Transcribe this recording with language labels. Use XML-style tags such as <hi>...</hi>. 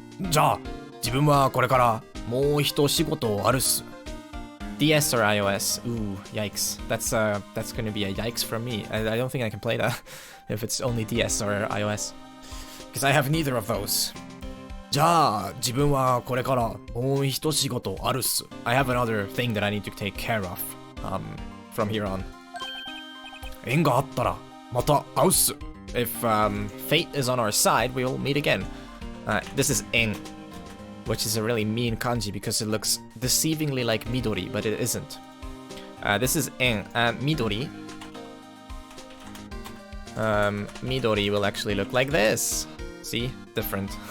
<ja>じゃあ、自分はこれからもう一仕事あるっす.</ja> <en>DS or iOS? Ooh, yikes. That's gonna be a yikes from me. I don't think I can play that if it's only DS or iOS. Because I have neither of those.</en> <ja>じゃあ、自分はこれからもう一仕事あるっす.</ja> <en>I have another thing that I need to take care of from here on.</en> <ja>縁があったらまた会うっす.</ja> <en>If fate is on our side, we will meet again. This is en, which is a really mean kanji because it looks deceivingly like midori, but it isn't. This is en. Midori. Midori will actually look like this. See? Different.</en>